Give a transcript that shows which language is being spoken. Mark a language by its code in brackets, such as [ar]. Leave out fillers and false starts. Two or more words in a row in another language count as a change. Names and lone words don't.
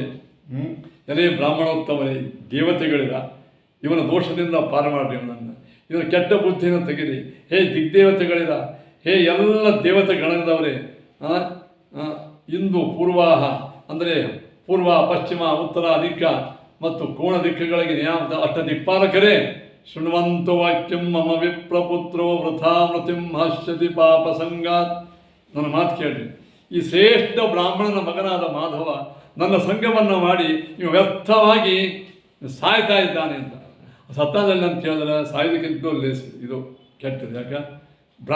[kn] ಎಲೆ ಬ್ರಾಹ್ಮಣೋತ್ತಮರೇ, ದೇವತೆಗಳಿರ, ಇವನ ದೋಷದಿಂದ ಪಾರು ಮಾಡಿರಿ, ಇವನ ಕೆಟ್ಟ ಬುದ್ಧಿಯನ್ನು ತೆಗೆರಿ. ಹೇ ದಿಗ್ದೇವತೆಗಳಿರ, ಹೇ ಎಲ್ಲ ದೇವತೆ ಗಣದವರೇ, ಇಂದು ಪೂರ್ವಾಹ ಅಂದರೆ ಪೂರ್ವ, ಪಶ್ಚಿಮ, ಉತ್ತರ ದಿಕ್ಕ ಮತ್ತು ಕೋಣ ದಿಕ್ಕಗಳಿಗೆ ಅಷ್ಟ ದಿಕ್ಪಾಲಕರೇ, [sa] ಶೃಣ್ವಂತು ವಾಕ್ಯಂ ಮಮ ವಿಪ್ರಪುತ್ರೋ ವೃಥಾ ಮೃತಿಂ ಹಶ್ಯತಿ ಪಾಪ ಸಂಗಾತ್. [kn] ನನ್ನ ಮಾತು ಕೇಳಿ, ಈ ಶ್ರೇಷ್ಠ ಬ್ರಾಹ್ಮಣನ ಮಗನಾದ ಮಾಧವ ನನ್ನ ಸಂಘವನ್ನು ಮಾಡಿ ನೀವು ವ್ಯರ್ಥವಾಗಿ ಸಾಯ್ತಾ ಇದ್ದಾನೆ ಅಂತ. ಸತ್ತಾದಲ್ಲಿ ಅಂತ ಕೇಳಿದ್ರೆ ಸಾಯೋದಕ್ಕಿಂತ ಲೇಸ್ ಇದು ಕೆಟ್ಟದ್ದು. ಯಾಕೆ?